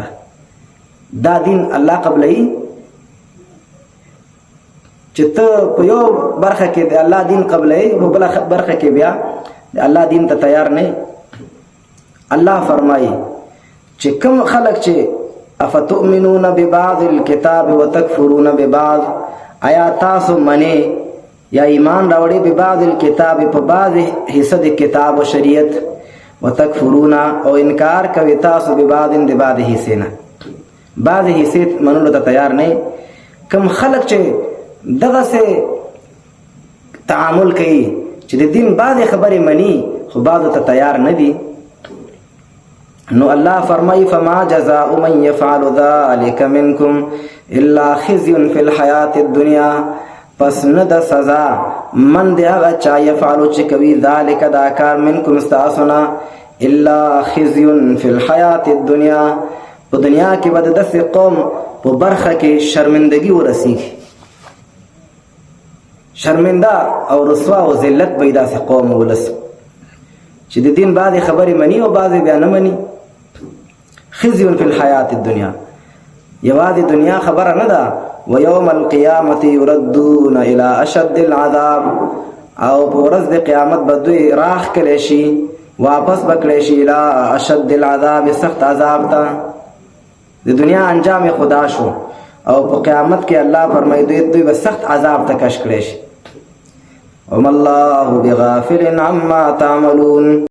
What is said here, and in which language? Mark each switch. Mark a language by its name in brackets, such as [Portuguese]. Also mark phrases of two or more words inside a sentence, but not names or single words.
[Pashto] دا دین الله قبلوي چې ته په یو برخه کې د الله دین قبلوي، په بله برخه کې بیا د الله دین ته تیار نه. الله فرمایي چې کوم خلک چې [Arabic] افتؤمنون ببعض الكتاب وتکفرون ببعض، [Pashto] آیا تاسو منې یا ایمان راوړي په [Arabic] بعض الکتاب [Pashto] په بعض حصہ د کتاب او شریعت وتکفرون او انکار کوي تاسو په بعض د بعض حصے نه بعض حصے منلو ته تیار نه کم خلق چې دغه سه تعامل کوي چې د دین بعض خبرې مني خو بعض ته تیار نه دي نو الله فرمای [Arabic] فما جزاء من يفعل ذلك منكم الا خزي في الحياه الدنيا [Pashto] پس نه د سزا من دی هغه چا یفعلو چې کوي ذالک دا کار منکم استاسنا [Arabic] الا خزي فی الحیات الدنیا [Pashto] په دنیا کې به د داسې قوم په برخه کې شرمندگی ورسیږي شرمنده او رسوا او ذلت به داسې قوم ولس چې د دین بعضې خبرې مني او بعضې بیا نه مني [Arabic] خزي فی الحیات الدنیا [Pashto] یوازې دنیا خبره نه ده [Arabic] ويوم القيامة يردون إلى أشد العذاب [Pashto] او په ورځ د قیامت به دوی راخ کړي شي واپس بکړي شي [Arabic] إلى أشد العذاب [Pashto] سخت عذاب ته د دنیا انجام خدا شو او په قیامت کې الله فرمایي دوی به سخت عذاب ته کش کړي شي [Arabic] وما الله بغافل عما تعملون